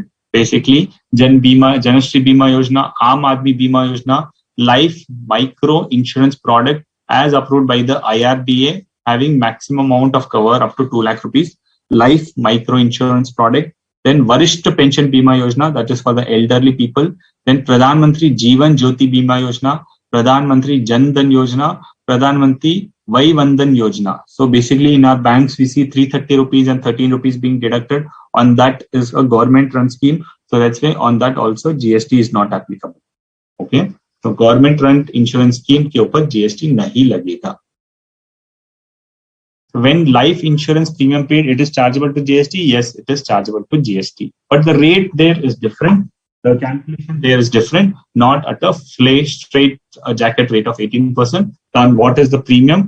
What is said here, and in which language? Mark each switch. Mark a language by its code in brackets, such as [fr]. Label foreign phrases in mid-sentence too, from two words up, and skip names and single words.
[en] Basically, Janashri Bima Yojana, Aam Aadmi Bima Yojana, life micro insurance product as approved by the IRDA, having maximum amount of cover up to 2 lakh rupees. Life micro insurance product, then Varishta Pension Bima Yojana, that is for the elderly people, then Pradhan Mantri Jeevan Jyoti Bima Yojana, Pradhan Mantri Jan Dhan Yojana, Pradhan Mantri Vai Vandhan Yojana. So basically in our banks we see 330 rupees and 13 rupees being deducted. On that is a government run scheme. So that's why on that also GST is not applicable. Okay. So government run insurance scheme [hi] के ऊपर [en] GST [hi] नहीं लगेगा. [en] When life insurance premium paid, it is chargeable to GST. Yes, it is chargeable to GST. But the rate there is different. The calculation there is different. Not at a straight jacket rate of 18%. And what is the premium?